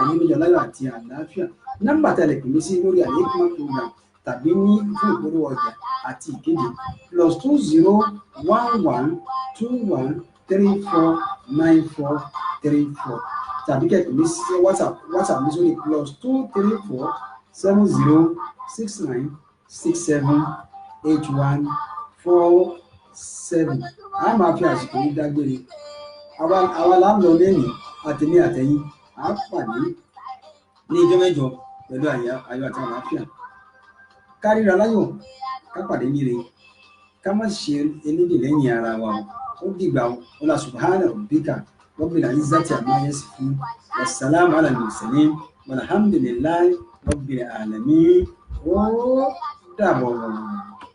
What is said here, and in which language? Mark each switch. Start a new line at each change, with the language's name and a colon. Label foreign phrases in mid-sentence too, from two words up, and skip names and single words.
Yoruba: ní méjọ láyọ̀ àti àlàáfíà nọ́mbà tẹ̀lé pè mí sí lórí Al-Hikmat program tàbí ní fún ìpolówó ọjà àti ìkéde +20 11 21 34 94 34 tàbí kẹ́kọ̀ọ́ mi sí WhatsApp mi sórí +234 70 69 67 81 47 a máa fi àsìkò yìí dágbére àwa là ń lọ lẹ́nu àtẹ̀mí àtẹ̀yìn à á pàdé ní ijọ́ mẹ́jọ pẹ̀lú ayọ̀ àti àlàáfíà káríra láyọ̀ ká pàdé níre ká má ṣe elédè lẹ́yìn ara wa ó dìgbà ọlá
Arabic: سبحان ربك رب العزة عما يصفون والسلام على المرسلين والحمد لله رب العالمين
Yoruba: ó dàbọ̀.